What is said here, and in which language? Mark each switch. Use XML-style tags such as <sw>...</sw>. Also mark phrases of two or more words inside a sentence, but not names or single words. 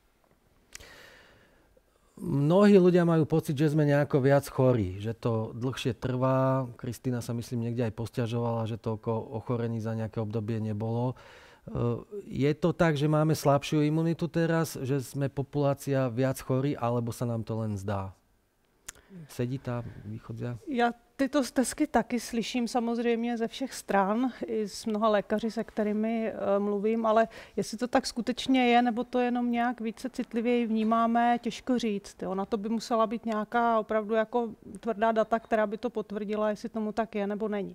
<sk>Mnohí ľudia majú pocit, že sme nejako viac chorí, že to dlhšie trvá. Kristína sa myslím niekde aj posťažovala, že toľko ochorení za nejaké obdobie nebolo. Je to tak, že máme slabšiu imunitu teraz, že sme populácia viac chorí, alebo sa nám to len zdá? Sedí tá východzia?</sk> <cs>Já tyto stesky taky slyším samozřejmě ze všech stran, i s mnoha lékaři, se kterými mluvím, ale jestli to tak skutečně je, nebo to jenom nějak více citlivěji vnímáme, těžko říct. Jo. Na to by musela být nějaká opravdu jako tvrdá data, která by to potvrdila, jestli tomu tak je nebo není.</cs>